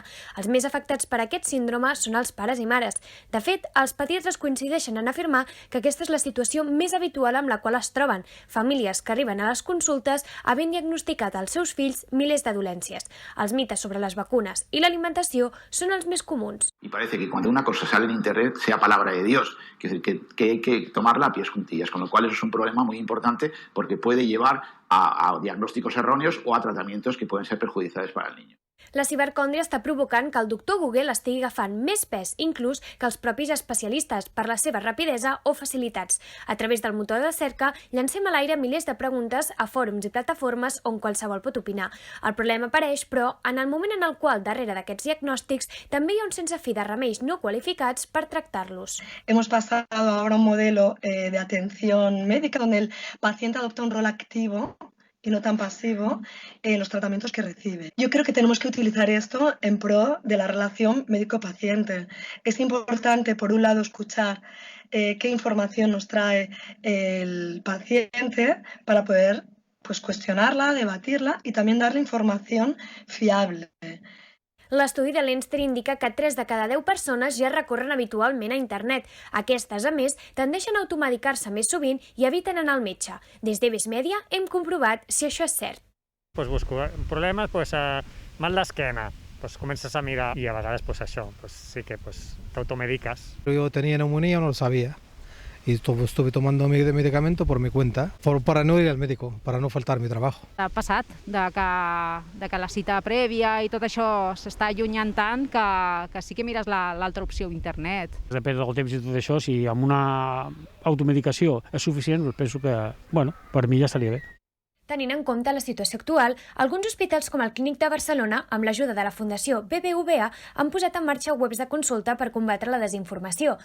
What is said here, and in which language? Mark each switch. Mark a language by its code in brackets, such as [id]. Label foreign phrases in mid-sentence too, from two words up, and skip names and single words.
[ca] Els més afectats per aquest síndrome són els pares i mares. De fet, els pediatres coincideixen en afirmar que aquesta és la situació més habitual amb la qual es troben famílies que arriben a les consultes havent diagnosticat als seus fills milers de dolències. Els mites sobre les vacunes i l'alimentació son [es] los más comunes. Y parece que cuando una cosa sale en internet sea palabra de Dios, que hay que tomarla a pies juntillas, con lo cual eso es un problema muy importante porque puede llevar a diagnósticos erróneos o a tratamientos que pueden ser perjudiciales para el niño. [ca] La cibercòndria està provocant que el doctor Google estigui agafant més pes, inclús que els propis especialistes, per la seva rapidesa o facilitats. A través del motor de cerca, llancem a l'aire milers de preguntes a fòrums i plataformes on qualsevol pot opinar. El problema apareix, però, en el moment en el qual, darrere d'aquests diagnòstics, també hi ha un sense fi de remeis no qualificats per tractar-los. [es] Hemos pasado ahora a un modelo de atención médica donde el paciente adopta un rol activo y no tan pasivo en los tratamientos que recibe. Yo creo que tenemos que utilizar esto en pro de la relación médico-paciente. Es importante, por un lado, escuchar qué información nos trae el paciente para poder cuestionarla, debatirla y también darle información fiable. [ca] L'estudi de Lenstar indica que 3 de cada 10 persones ja recorren habitualment a internet. Aquestes, a més, tendeixen a automedicar-se més sovint i eviten anar al metge. Des d'Eves Media hem comprovat si això és cert. Busco problemes, mal d'esquena, comences a mirar i a vegades això, sí que t'automediques. [es] Yo tenía neumonía, no lo sabía. Y estuve tomando medicamento por mi cuenta, para no ir al médico, para no faltar mi trabajo. [ca] Ha passat de que la cita prèvia i tot això s'està allunyant tant que sí que mires l'altra opció, internet. Depèn del temps i tot això, si amb una automedicació és suficient, penso que, per mi ja estaria bé. Tenint en compte la situació actual, alguns hospitals com el Clínic de Barcelona, amb l'ajuda de la Fundació BBVA, han posat en marxa webs de consulta per combatre la desinformació.